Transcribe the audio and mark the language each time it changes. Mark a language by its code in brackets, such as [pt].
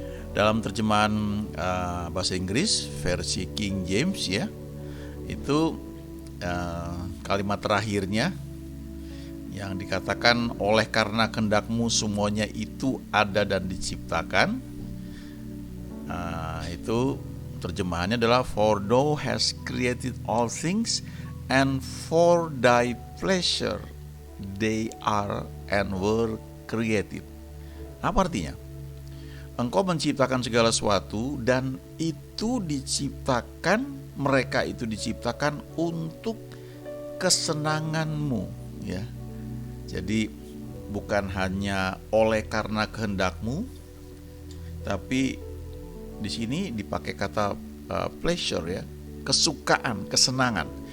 [id] Dalam terjemahan bahasa Inggris versi King James ya, itu kalimat terakhirnya yang dikatakan oleh karena kehendak-Mu semuanya itu ada dan diciptakan. Itu terjemahannya adalah [en] for Thou hast created all things, and for Thy pleasure they are and were created. [id] Apa artinya? Engkau menciptakan segala sesuatu dan itu diciptakan, mereka itu diciptakan untuk kesenangan-Mu, ya. Jadi bukan hanya oleh karena kehendakmu, tapi di sini dipakai kata [en] pleasure [id] ya, kesukaan, kesenangan.